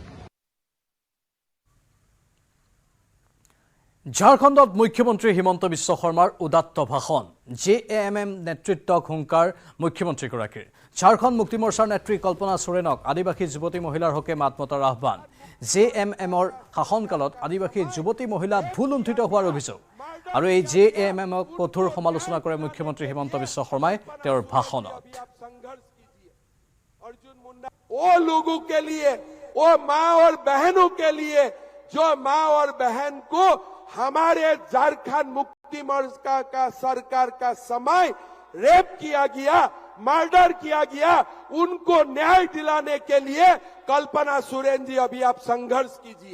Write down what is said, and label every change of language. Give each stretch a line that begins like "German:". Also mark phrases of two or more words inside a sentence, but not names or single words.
Assamese: ঝাৰখণ্ডত মুখ্যমন্ত্ৰী হিমন্ত বিশ্ব শৰ্মাৰ উদাত্ত ভাষণ, JAMM নেতৃত্বক হুংকাৰ মুখ্যমন্ত্ৰীগৰাকীৰ। ঝাৰখণ্ড মুক্তি মৰ্চাৰ নেত্ৰী কল্পনা সোৰেনক আদিবাসী যুৱতী মহিলাৰ হকে মাত মতাৰ আহ্বান। JAMMৰ শাসনকালত আদিবাসী যুৱতী মহিলা ভুল লুণ্ঠিত হোৱাৰ অভিযোগ আৰু এই JAMMক কঠোৰ সমালোচনা কৰে মুখ্যমন্ত্ৰী হিমন্ত বিশ্ব শৰ্মাই তেওঁৰ ভাষণত।
Hindi: वो लोगों के लिए, वो माँ और बहनों के लिए जो माँ और बहन को हमारे झारखंड मुक्ति मोर्चा का सरकार का समय रेप किया गया, मर्डर किया गया, उनको न्याय दिलाने के लिए कल्पना सोरेन जी अभी आप संघर्ष कीजिए।